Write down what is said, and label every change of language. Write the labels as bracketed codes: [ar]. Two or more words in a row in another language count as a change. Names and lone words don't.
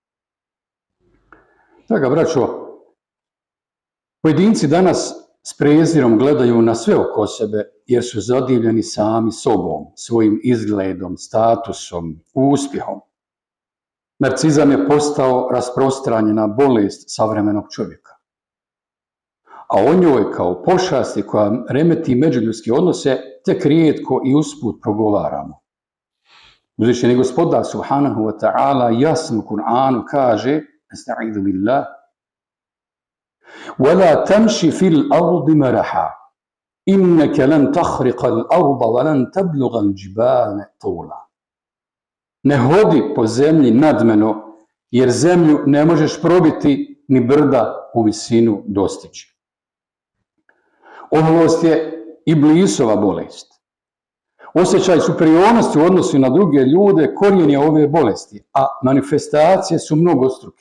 [bs] Draga braćo, pojedinci danas s prezirom gledaju na sve oko sebe jer su zadivljeni sami sobom, svojim izgledom, statusom, uspjehom. Narcizam je postao rasprostranjena bolest savremenog čovjeka. A o njoj kao pošasti koja remeti međuljudske odnose tek rijetko i usput progovaramo. Uzvišeni gospodar [ar] سبحانه وتعالى [bs] jasno u Kur'anu kaže: [ar] أستعيذ بالله. وَلَا تَمْشِ فِي الْأَرْضِ مَرَحًا إِنَّكَ لَنْ تَخْرِقَ الْأَرْضَ وَلَنْ تَبْلُغَ الْجِبَالَ طُولًا. [bs] Ne hodi po zemlji nadmeno, jer zemlju ne možeš probiti ni brda u visinu dostići. Oholost je iblisova bolest. Osjećaj superiornosti u odnosu na druge ljude korijen je ove bolesti, a manifestacije su mnogostruke.